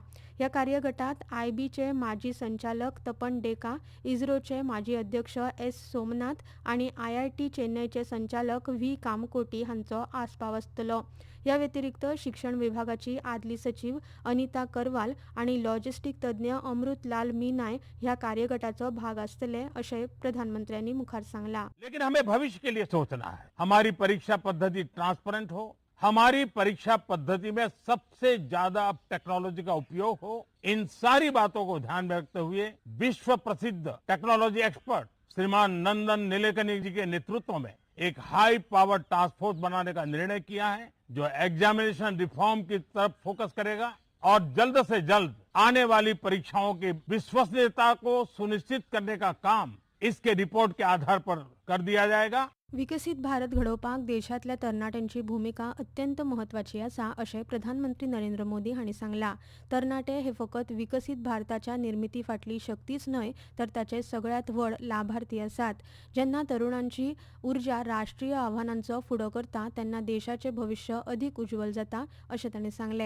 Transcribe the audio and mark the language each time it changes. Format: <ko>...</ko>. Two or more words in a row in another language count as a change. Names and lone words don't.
<kok>ह्या कार्यगटांत आयबीचे माजी संचालक तपन डेका, इस्रोचे माजी अध्यक्ष एस सोमनाथ आनी IIT चेन्नईचे संचालक व्ही कामकोटी हांचो आस्पाव आसतलो. ह्या व्यतिरिक्त शिक्षण विभागाची आदली सचिव अनिता करवाल आनी लॉजिस्टीक तज्ञ अमृत लाल मीनाय ह्या कार्यगटाचो भाग आसतले अशें प्रधानमंत्र्यांनी मुखार सांगला.</kok> <hi>लेकिन हमें भविष्य के लिए सोचना है. हमारी परीक्षा पद्धति ट्रांसपेरेंट हो, हमारी परीक्षा पद्धति में सबसे ज्यादा टेक्नोलॉजी का उपयोग हो. इन सारी बातों को ध्यान में रखते हुए विश्व प्रसिद्ध</hi> <en>technology expert</en> <hi>श्रीमान नंदन निलेकनी जी के नेतृत्व में एक</hi> <en>high power task force</en> <hi>बनाने का निर्णय किया है, जो</hi> <en>examination reform</en> <hi>की तरफ फोकस करेगा और जल्द से जल्द आने वाली परीक्षाओं की विश्वसनीयता को सुनिश्चित करने का काम इसके रिपोर्ट के आधार पर कर दिया जाएगा.</hi> <kok>विकसित भारत घडोवपाक देशांतल्या तरणाट्यांची भूमिका अत्यंत म्हत्वाची आसा अशें प्रधानमंत्री नरेंद्र मोदी हांणी सांगलां. तरणाटे हे फकत विकसीत भारताच्या निर्मिती फाटली शक्तीच न्हय तर ताचे सगळ्यात व्हड लाभार्थी आसात. जेन्ना तरुणांची उर्जा राष्ट्रीय आव्हानांचो फुडो करता तेन्ना देशाचें भविष्य अदीक उज्वल जाता अशें तांणी सांगलें.</kok>